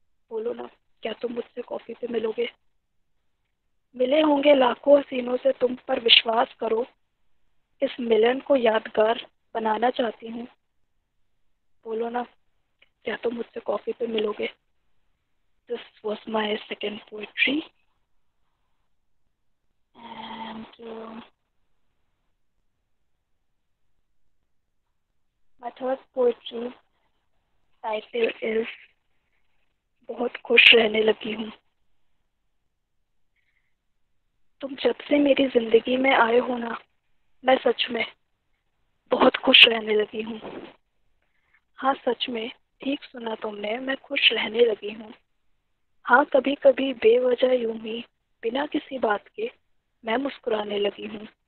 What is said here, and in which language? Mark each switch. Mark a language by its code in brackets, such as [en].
[hi] बोलो ना, क्या तुम मुझसे कॉफी पे मिलोगे। मिले होंगे लाखों हसीनों से, तुम पर विश्वास करो, इस मिलन को यादगार बनाना चाहती हूँ। बोलो ना, क्या तुम मुझसे कॉफी पे मिलोगे। [en] This was my second poetry, and my third poetry title is [hi] बहुत खुश रहने लगी हूँ। तुम जब से मेरी जिंदगी में आए हो ना, मैं सच में बहुत खुश रहने लगी हूँ। हाँ, सच में ठीक सुना तुमने, मैं खुश रहने लगी हूँ। हाँ, कभी कभी बेवजह यूं ही बिना किसी बात के मैं मुस्कुराने लगी हूँ।